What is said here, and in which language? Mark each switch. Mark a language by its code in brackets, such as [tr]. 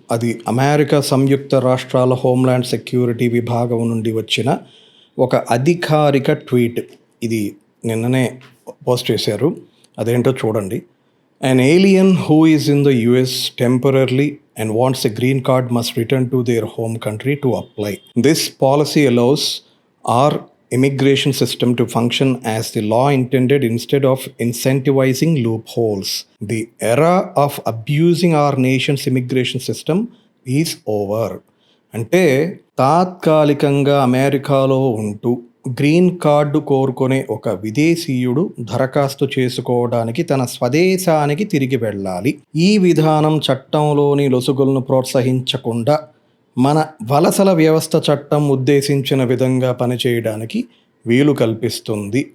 [te] అది అమెరికా సంయుక్త రాష్ట్రాల homeland security విభాగం నుండి వచ్చిన ఒక అధికారిక ట్వీట్. ఇది నిన్ననే పోస్ట్ చేశారు. అదేంటో చూడండి. [en] An alien who is in the US temporarily and wants a green card must return to their home country to apply. This policy allows our immigration system to function as the law intended instead of incentivizing loopholes. The era of abusing our nation's immigration system is over. [te] అంటే తాత్కాలికంగా అమెరికాలో ఉంటూ green card కోరుకునే ఒక విదేశీయుడు దరఖాస్తు చేసుకోవడానికి తన స్వదేశానికి తిరిగి వెళ్ళాలి. ఈ విధానం చట్టంలోని లొసుగులను ప్రోత్సహించకుండా మన వలసల వ్యవస్థ చట్టం ఉద్దేశించిన విధంగా పనిచేయడానికి వీలు కల్పిస్తుంది.